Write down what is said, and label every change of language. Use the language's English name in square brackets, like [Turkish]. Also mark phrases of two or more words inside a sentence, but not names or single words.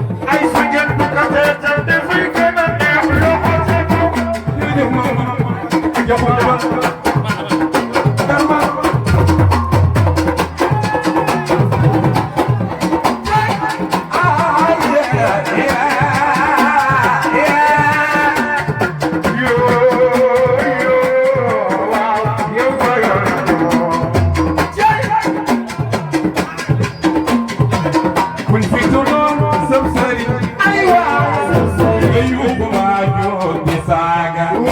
[Wolof] Ay, su ngeen bu ko seetal, dafay gën a neex, loxo ca kaw. Jërëjëf, maama. Jàpp, jàpp. Dama. [English] Ah, yeah, yeah, yeah, yeah. [Wolof] Yo, yo, waaw, yo, yo, yo. Jërëjëf. Kuñ fi tuddoon sëb sëriñ, ay waay, nga yuuxu waa joor di saaga.